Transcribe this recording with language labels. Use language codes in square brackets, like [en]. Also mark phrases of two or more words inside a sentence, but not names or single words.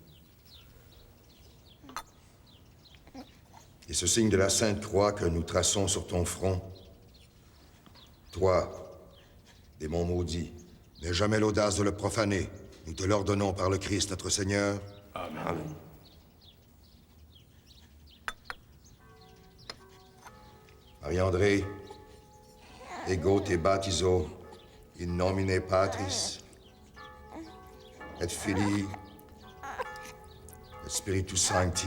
[fr] Et ce signe de la Sainte Croix que nous traçons sur ton front, toi, démon maudit, n'aie jamais l'audace de le profaner. Nous te l'ordonnons par le Christ notre Seigneur. Amen. Amen. Marie-André, [la] ego te baptizo in nomine Patris et Filii et Spiritus Sancti.